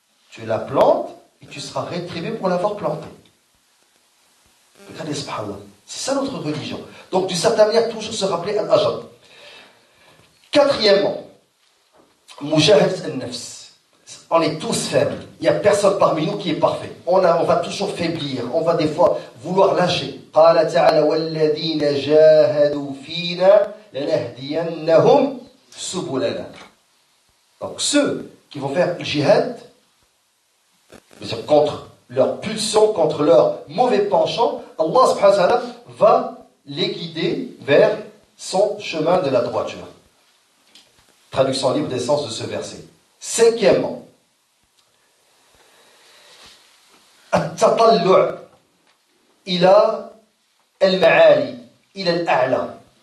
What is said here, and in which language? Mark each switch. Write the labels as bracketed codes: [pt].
[fr] Tu la plantes et tu seras rétribué pour l'avoir plantée. Regardez, subhanallah. C'est ça notre religion. Donc, d'une certaine manière, toujours se rappeler al-ajr. Quatrièmement, mujahadat al-nafs. On est tous faibles. Il n'y a personne parmi nous qui est parfait. On va toujours faiblir. On va des fois vouloir lâcher. [ar] قال تعالى والذين جاهدوا فينا لنهدينهم سبلنا. [fr] Donc ceux qui vont faire le jihad, c'est-à-dire contre leur pulsion, contre leur mauvais penchant, Allah subhanahu wa ta'ala va les guider vers son chemin de la droiture. Traduction libre des sens de ce verset. Cinquièmement, [ar] التطلع إلى المعالي إلى الأعلى.